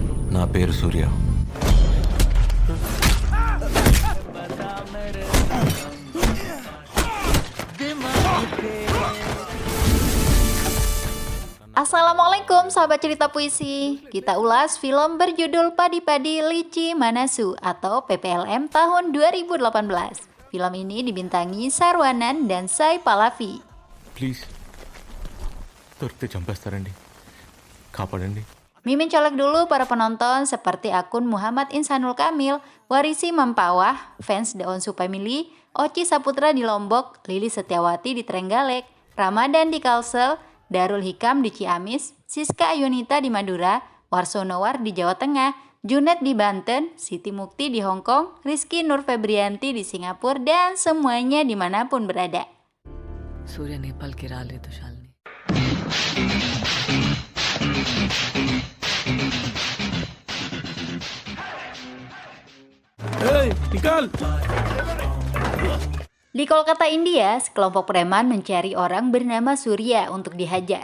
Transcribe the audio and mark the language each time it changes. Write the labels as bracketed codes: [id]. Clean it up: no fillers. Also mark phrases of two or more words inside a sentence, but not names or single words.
[te] నా పేరు సూర్య. [id] Assalamualaikum sahabat cerita puisi. Kita ulas film berjudul Padi-Padi Lici Manasu atau PPLM tahun 2018. Film ini dibintangi Sarwanan dan Sai Pallavi. [te] ప్లీజ్ దొరికితే చంపేస్తారండి, కాపాడండి. [id] Mimin colek dulu para penonton seperti akun Muhammad Insanul Kamil, Warisi Mempawah, fans Daun Su Family, Oci Saputra di Lombok, Lili Setiawati di Trenggalek, Ramadan di Kalsel, Darul Hikam di Ciamis, Siska Ayunita di Madura, Warsonowar di Jawa Tengah, Junet di Banten, Siti Mukti di Hong Kong, Rizky Nur Febrianti di Singapura, dan semuanya dimanapun berada. [hi] सूर्य नेपाल की राह ले तो शालिनी. [id] Di Kolkata, India, sekelompok preman mencari orang bernama Surya untuk dihajar.